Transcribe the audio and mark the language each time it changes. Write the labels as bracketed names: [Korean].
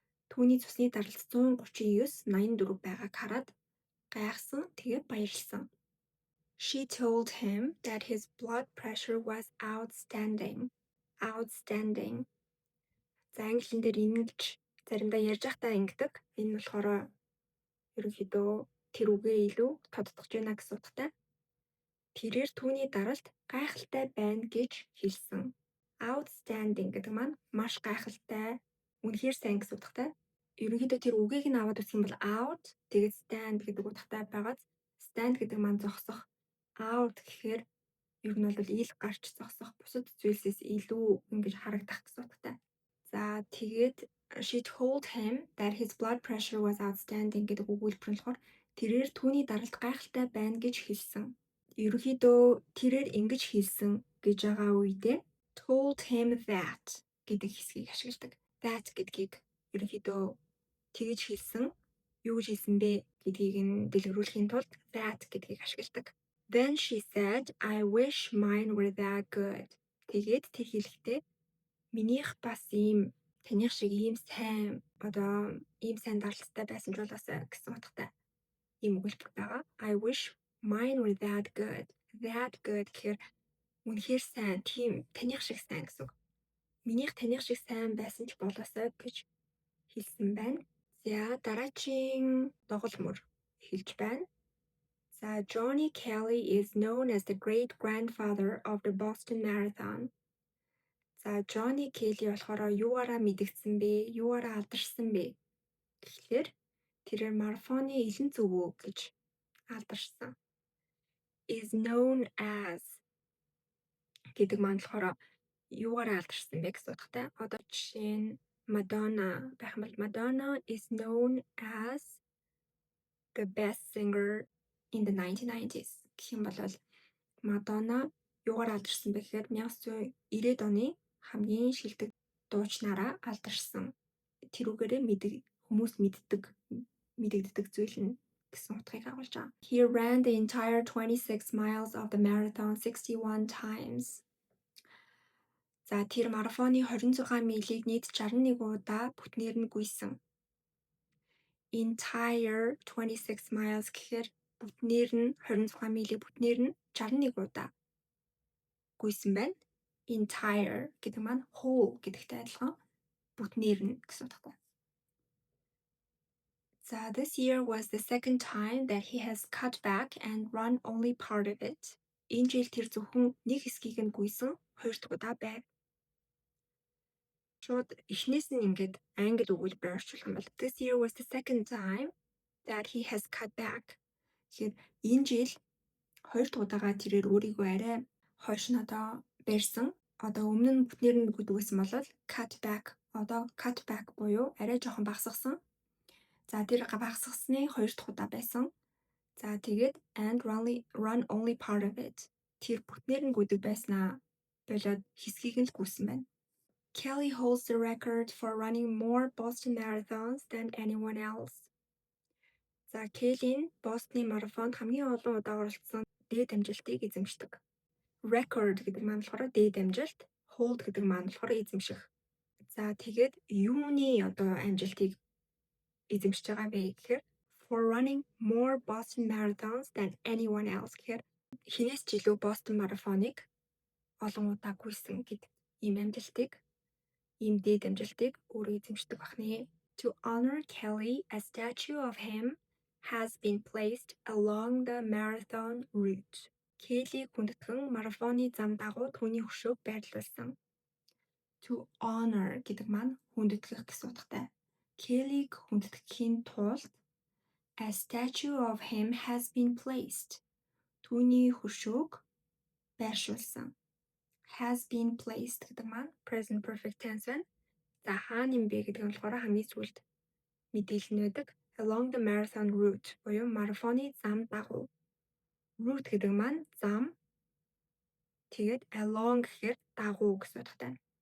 [Mongolian] Түүний цусны даралт 139/84 байгааг хараад гайхсан, тэгээ баярлсан. [English] She told him that his blood pressure was outstanding. Outstanding. [Mongolian] За англиэн дээр ингэж заримдаа ярьж байхдаа ингэдэг. Энэ нь болохоор ерөнхийдөө тэр үгээ илүү тодтогч байна гэсэн утгатай. Тэрээр түүний даралт гайхалтай байна гэж хэлсэн. Outstanding гэдэг маань маш гайхалтай, үнэхээр сайн гэсэн утгатай. Ерөнхийдөө тэр үгийг нь аваад үзэх юм бол out тэгээд stand гэдэг утгатай байгааз stand гэдэг маань зогсох. Out гэхээр ер нь бол ил гарч зогсох, бусад зүйлсээс илүү ингэж харагдах гэсэн утгатай. За тэгээд [English] she told him that his blood pressure was outstanding [Mongolian] гэдэг өгүүлбэр нь болохоор тэрээр түүний даралт гайхалтай байна гэж хэлсэн. Ерөнхийдөө тэрээр ингэж хэлсэн гэж байгаа үедээ [English] told him that [Mongolian] гэдэг хэсгийг ашигладаг. That гэдгийг ерөнхийдөө тэгж хэлсэн. Юу гэж хэлсэн бэ гэдгийг нь дэлгэрүүлэхийн тулд that гэдгийг ашигладаг. [English] Then she said, I wish mine were that good. [Mongolian] Тэгээд тэр хэлэхдээ минийх бас таних шиг ийм сайн даралттай байсан ч болоосаа гэсэн утгатай ийм өгүүлбэр байгаа. [English] I wish mine were that good. [Mongolian] That good гэхээр үнэхээр сайн, тийм таних шиг сайн гэсэн үг. Минийх таних шиг сайн байсан ч болоосаа гэж хэлсэн байна. За дараагийн доголмор хэлж байна. [English] За Johnny Kelly is known as the great grandfather of the Boston Marathon. [Mongolian] За Johnny Kelly болохоор юугаараа мэдэгдсэн бэ? Юугаараа алдаршсан бэ? Тэгэхээр тэрээр марафоны элен зөвөө гэж алдаршсан. [English] Is known as [Mongolian] гэдэг маань болохоор юугаараа алдаршсан бэ гэсэн утгатай. Одоо жишээ нь Madonna байх юм бол [English] Madonna is known as the best singer in the 1990s [Mongolian] гэх юм бол Madonna юугаар алдаршсан бэ гэхээр 1990-ад оны хамгийн шилдэг дуучнаараа алдаршсан. Тэрүүгээрээ Хүмүүс мэдэгддэг зүйл нь гэсэн утгыг агуулж байгаа. [English] He ran the entire 26 miles of the marathon 61 times. [Mongolian] За тэр марафоны 26 милийг нийт 61 удаа бүтнээр нь гүйсэн. [English] Entire 26 miles [Mongolian] гэхээр бүтнээр нь 26 милийг бүтнээр нь 61 удаа гүйсэн байна. Entire гэдэг маань whole гэдэгтэй адилхан бүтнээр нь гэсэн утгатай. [English] So this year was the second time that he has cut back and run only part of it. [Mongolian] Энэ жил тэр зөвхөн нэг хэсгийг нь гүйсэн, хоёр дахь удаа байв. Шууд эхнээс нь ингээд англи өгүүлбэрээр орчуулах юм бол [English] this year was the second time that he has cut back. [Mongolian] Тэгэхээр энэ жил хоёр дахь удаага тэрээр өөрийгөө арай хойш нь одоо барьсан. Одоо өмнө нь бүтнээр нь гүйдэг байсан бол cut back. Одоо cut back буюу арай жоохон багасгасан. За тэр багасгасны хоёр дахь удаа байсан. [English] За тэгээд and run only part of it. [Mongolian] Тэр бүтнээр нь гүйдэг байснаа болоод хэсгийг нь л гүйсэн байна. [English] Kelly holds the record for running more Boston marathons than anyone else. [Mongolian] За Kelly нь Бостны марафонд хамгийн олон удаа оролцсон дээд амжилтыг эзэмшдэг. Record гэдэг маань болохоор дээд амжилт, hold гэдэг маань болохоор эзэмших. За тэгээд юуны одоо амжилтыг эзэмшиж байгаа бэ гэхээр [English] for running more Boston marathons than anyone else [Mongolian] гэхээр хинээс ч илүү Бостон марафоныг олон удаа гүйсэн гэдэг ийм амжилтыг ийм дээд амжилтыг өөрөө эзэмшдэг бахнэ. [English] To honor Kelly, a statue of him has been placed along the marathon route. [Mongolian] Kelly хүндэтгэн марафоны зам дагуу түүний хөшөөг байрлуулсан. [English] To honor [Mongolian] гэдэг маань хүндэтгэх гэсэн утгатай. Kellyг хүндэтгэхийн тулд [English] a statue of him has been placed. [Mongolian] Түүний хөшөөг байршуулсан. [English] Has been placed гэдэг маань present perfect tense байна. [Mongolian] За хаана юм бэ гэдэг нь болохоор хамгийн сүүлд мэдээлэл нь байдаг. [English] Along the marathon route [Mongolian] буюу марафоны зам дагуу. Route гэдэг маань зам. Тэгээд along гэхээр дагуу гэсэн утгатай.